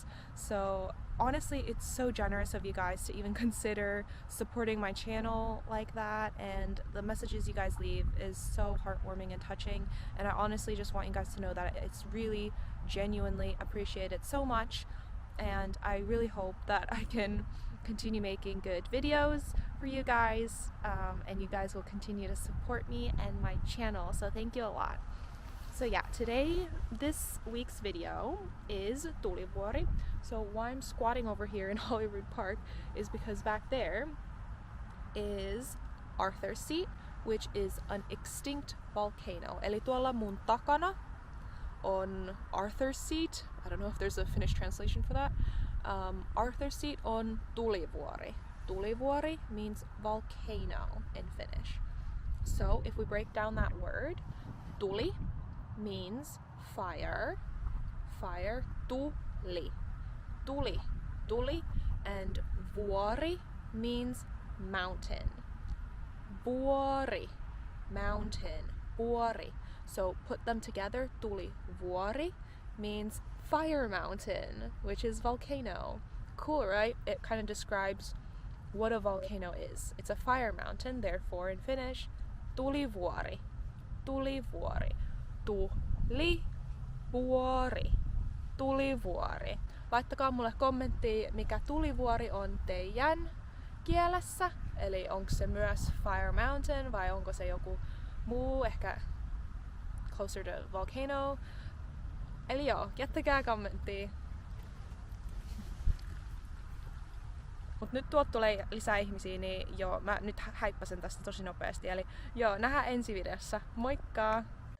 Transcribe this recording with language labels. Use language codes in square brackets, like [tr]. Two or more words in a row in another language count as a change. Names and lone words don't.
[en] So honestly, it's so generous of you guys to even consider supporting my channel like that, and the messages you guys leave is so heartwarming and touching, and I honestly just want you guys to know that it's really genuinely appreciated so much, and I really hope that I can continue making good videos for you guys, and you guys will continue to support me and my channel, so thank you a lot. So yeah, this week's video is Tulivuori. So why I'm squatting over here in Holyrood Park is because back there is Arthur's Seat, which is an extinct volcano. [fi] Eli tuolla mun takana on Arthur's Seat. [en] I don't know if there's a Finnish translation for that. [fi] Arthur's Seat on Tulivuori. [en] Tulivuori means volcano in Finnish. So if we break down that word, tuli means fire, tuli, and vuori means mountain. [fi] Vuori, mountain, vuori. [en] So put them together, Tulivuori means fire mountain, which is volcano. Cool, right? It kind of describes what a volcano is. It's a fire mountain, therefore in Finnish, [fi] Tulivuori, Tulivuori. Tulivuori, Tulivuori. Laittakaa mulle kommenttia, mikä tulivuori on teidän kielessä. Eli onko se myös [en] Fire Mountain [fi] vai onko se joku muu, ehkä [en] closer to volcano. [fi] Eli joo, jättäkää kommenttia. Mut nyt tuot tulee lisää ihmisiä, niin joo, mä nyt häippäsen tästä tosi nopeasti. Eli joo, nähdään ensi videossa. Moikka!